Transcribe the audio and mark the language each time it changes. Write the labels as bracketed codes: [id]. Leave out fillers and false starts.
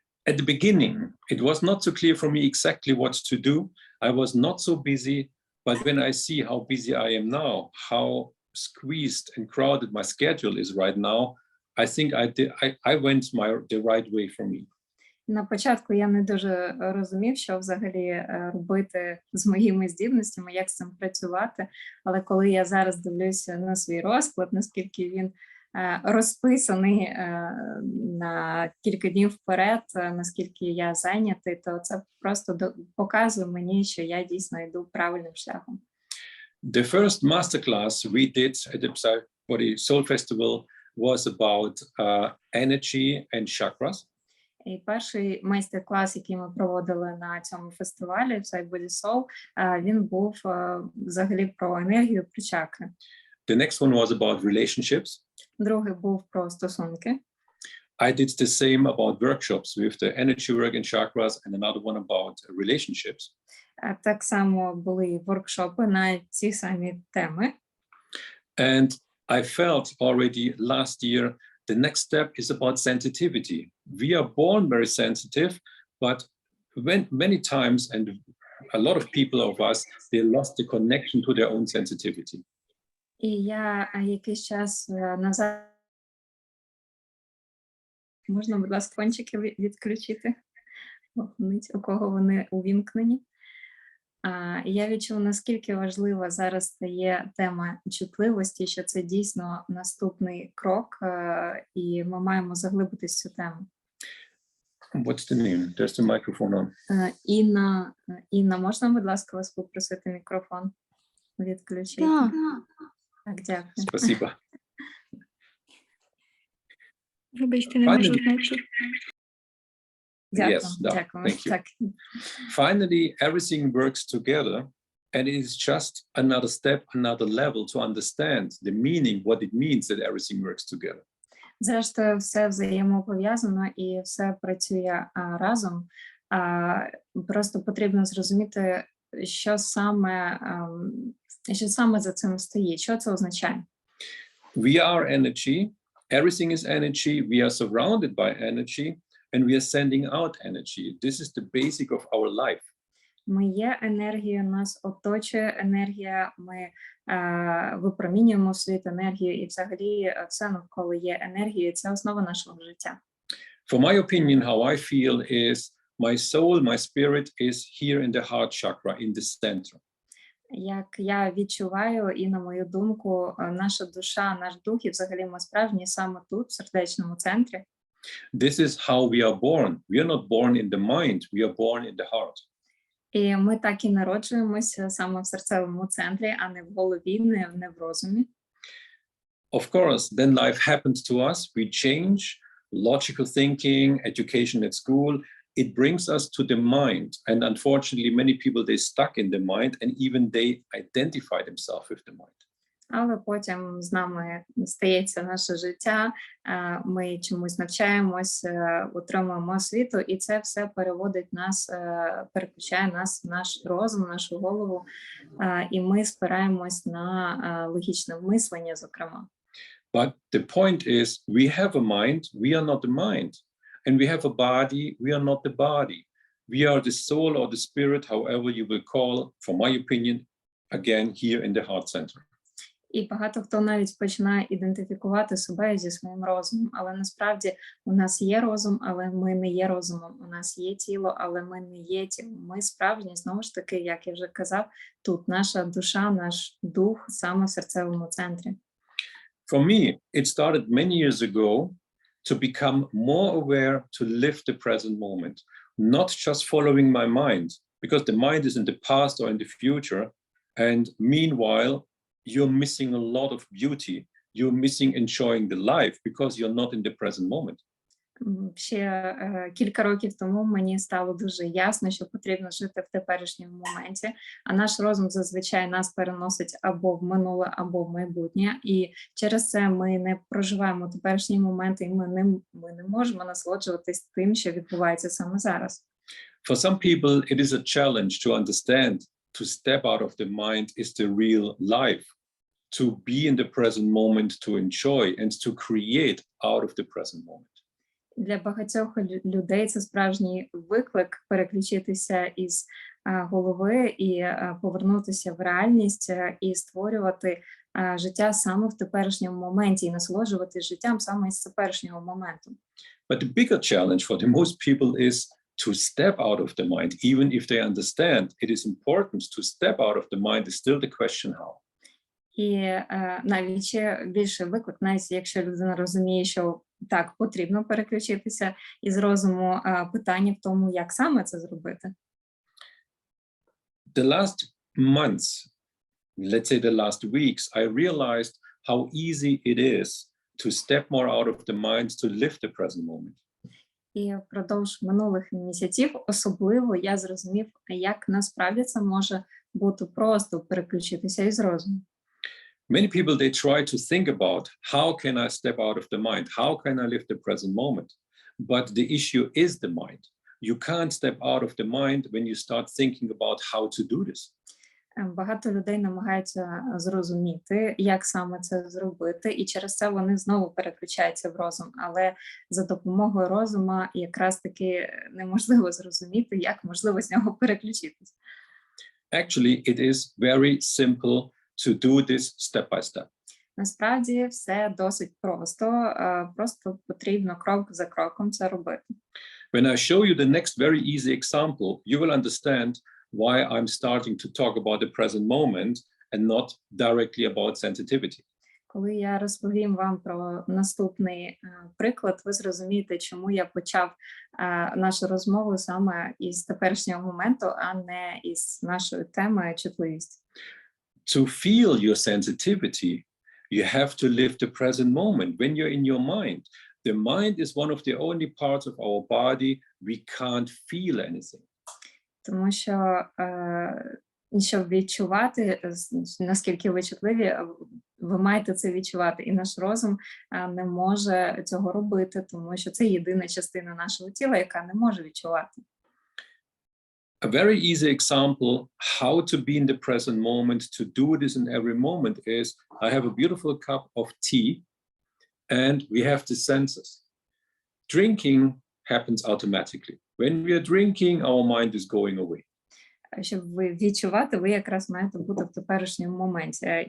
[en] At the beginning, it was not so clear for me exactly what to do. I was not so busy, but when I see how busy I am now, how squeezed and crowded my schedule is right now, I think I went the right way for me. [uk] На початку я не дуже розумів, що взагалі робити з моїми здібностями, як з цим працювати, але коли я зараз дивлюся на свій розклад, наскільки він розписаний на кілька днів вперед, наскільки я зайнятий, то це просто показує мені, що я дійсно йду правильним шляхом. [en] The first masterclass we did at the PSY-BODY-SOUL festival was about energy and chakras. [uk] І перший майстер-клас, який ми проводили на цьому фестивалі, PSY-BODY-SOUL, він був взагалі про енергію, про чакри. [en] The next one was about relationships. [uk] Другий був про стосунки. [en] I did the same about workshops with the energy work and chakras and another one about relationships. [uk] Так само були воркшопи на ці самі теми. [en] And I felt already last year, the next step is about sensitivity. We are born very sensitive, but many times, and a lot of people of us, they lost the connection to their own sensitivity. [uk] І я якийсь час назад... Можна, будь ласка, фончики відключити, у кого вони увімкнені. Я відчула, наскільки важлива зараз стає тема чутливості, що це дійсно наступний крок, і ми маємо заглибитись в цю тему. [en] What's the name? There's the microphone on. [uk] Інна, можна, будь ласка, вас попросити мікрофон відключити? Так, дякую. [ru] Спасибо. [uk] Вибачте, не можу знайти. Дякую, [en] Yes, [uk] дякую. [en] thank you. [uk] Так. [en] Finally, everything works together, and it is just another step, another level to understand the meaning, what it means that everything works together. [uk] Зрештою, все взаємопов'язано і все працює разом. Просто потрібно зрозуміти, що саме за цим стоїть, що це означає. [en] We are energy, everything is energy, we are surrounded by energy, and we are sending out energy. This is the basic of our life. [uk] Ми є енергія, нас оточує енергія, ми випромінюємо в світ енергію, і взагалі все навколо є енергією, це основа нашого життя. [en] For my opinion, how I feel is my soul, my spirit is here in the heart chakra, in the center. [uk] Як я відчуваю, і на мою думку, наша душа, наш дух, і взагалі ми справжні саме тут, в сердечному центрі. [en] This is how we are born. We are not born in the mind, we are born in the heart. [uk] І ми так і народжуємося саме в серцевому центрі, а не в голові, не в розумі. [en] Of course, then life happens to us, we change, logical thinking, education at school, it brings us to the mind. And unfortunately, many people, they stuck in the mind and even they identify themselves with the mind. [uk] Але потім з нами стається наше життя, ми чомусь навчаємось, отримуємо освіту, і це все переводить нас, переключає нас, наш розум, нашу голову, і ми спираємось на логічне мислення, зокрема. [en] But the point is, we have a mind, we are not the mind. And we have a body, we are not the body. We are the soul or the spirit, however you will call, for my opinion, again, here in the heart center. [uk] І багато хто навіть починає ідентифікувати себе зі своїм розумом, але насправді у нас є розум, але ми не є розумом, у нас є тіло, але ми не є тілом. Ми справжні, знову ж таки, як я вже казав, тут наша душа, наш дух саме в серцевому центрі. [en] For me, it started many years ago to become more aware, to live the present moment, not just following my mind, because the mind is in the past or in the future, and meanwhile, you're missing a lot of beauty. You're missing enjoying the life because you're not in the present moment. [uk] Ще кілька років тому мені стало дуже ясно, що потрібно жити в теперішньому моменті, а наш розум зазвичай нас переносить або в минуле, або в майбутнє, і через це ми не проживаємо теперішні моменти, і ми не можемо насолоджуватись тим, що відбувається саме зараз. [en] For some people, it is a challenge to understand, to step out of the mind is the real life, to be in the present moment, to enjoy and to create out of the present moment. [uk] Для багатьох людей це справжній виклик переключитися із голови і повернутися в реальність і створювати життя саме в теперішньому моменті і насолоджуватися життям саме із теперішнього моменту. [en] But the bigger challenge for the most people is to step out of the mind, even if they understand it is important to step out of the mind, is still the question how. [uk] І навіть ще більше виклик, навіть якщо людина розуміє, що так, потрібно переключитися із розуму, питання в тому, як саме це зробити. [en] The last months, let's say the last weeks, I realized how easy it is to step more out of the mind, to live the present moment. [uk] І впродовж минулих місяців особливо я зрозумів, як насправді це може бути просто переключитися із розуму. [en] Many people, they try to think about how can I step out of the mind? How can I live the present moment? But the issue is the mind. You can't step out of the mind when you start thinking about how to do this. [uk] Багато людей намагаються зрозуміти, як саме це зробити, і через це вони знову переключаються в розум. Але за допомогою розуму якраз таки неможливо зрозуміти, як можливо з нього переключитись. [en] Actually, it is very simple to do this step by step. [uk] Насправді все досить просто, просто потрібно крок за кроком це робити. [en] When I show you the next very easy example, you will understand why I'm starting to talk about the present moment and not directly about sensitivity. [uk] Коли я розповім вам про наступний приклад, ви зрозумієте, чому я почав нашу розмову саме із теперішнього моменту, а не із нашої теми чутливість. [en] To feel your sensitivity, you have to live the present moment. When you're in your mind, the mind is one of the only parts of our body we can't feel anything. [uk] Тому що, щоб відчувати, наскільки ви чутливі, ви маєте це відчувати. І наш розум не може цього робити, тому що це єдина частина нашого тіла, яка не може відчувати. [en] A very easy example how to be in the present moment, to do this in every moment is, I have a beautiful cup of tea and we have the senses. Drinking happens automatically. When we are drinking, our mind is going away. [uk] Щоб ви відчувати, ви якраз маєте бути в теперішньому моменті.